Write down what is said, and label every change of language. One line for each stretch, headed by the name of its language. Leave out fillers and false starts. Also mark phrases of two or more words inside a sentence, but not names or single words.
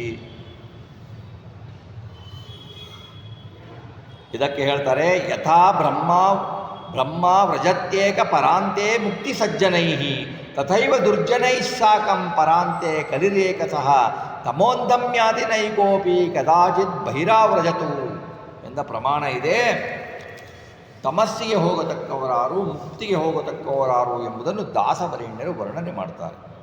Kannada: ಇದಕ್ಕೆ ಹೇಳ್ತಾರೆ,
Sanskrit: ಯಥಾ ಬ್ರಹ್ಮ ವ್ರಜತ್ಯೇಕ ಪರಾಂತೆ ಮುಕ್ತಿ ಸಜ್ಜನೈ ತಥೈವ ದುರ್ಜನೈ ಸಾಕಂ ಪರಾಂತೆ ಕಲಿರೇಕಸಃ ತಮೋಂದಮ್ಯಾದಿ ನೈಕೋಪಿ ಕದಾಚಿತ್ ಬಹಿರಾವ್ರಜತು
Kannada: ಎಂದ ಪ್ರಮಾಣ ಇದೆ. ತಮಸ್ಸಿಗೆ ಹೋಗತಕ್ಕವರಾರು, ಮುಕ್ತಿಗೆ ಹೋಗತಕ್ಕವರಾರು ಎಂಬುದನ್ನು ದಾಸವರೇಣ್ಯರು ವರ್ಣನೆ ಮಾಡ್ತಾರೆ.